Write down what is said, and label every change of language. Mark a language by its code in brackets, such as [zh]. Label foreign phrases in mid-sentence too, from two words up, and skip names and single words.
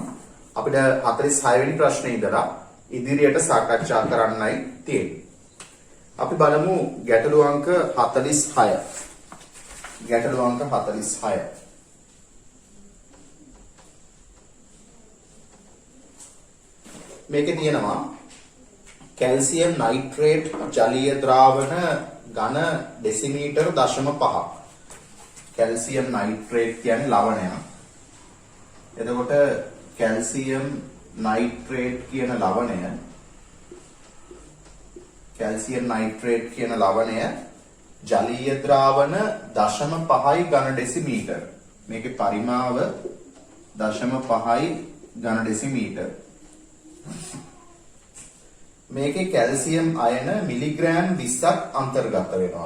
[si] අපිට 46 වෙනි ප්‍රශ්නේ ඉඳලා ඉදිරියට සාකච්ඡා කරන්නයි තියෙන්නේ. අපි බලමු ගැටලු අංක 46. ගැටලු අංක 46. මේකේ තියෙනවා කැල්සියම් නයිට්‍රේට් ජලීය ද්‍රාවණ ඝන ඩෙසිමීටර් 0.5 කැල්සියම් නයිට්‍රේට් කියන්නේ ලවණය. එතකොට කැල්සියම් නයිට්‍රේට් කියන ලවණය කැල්සියම් නයිට්‍රේට් කියන ලවණය ජලීය ද්‍රාවණ 0.5යි ඝන ඩෙසිමීටර්. මේකේ පරිමාව 0.5යි ඝන ඩෙසිමීටර්. මේකේ කැල්සියම් අයන මිලිග්‍රෑම් 20ක් අන්තර්ගත වෙනවලු.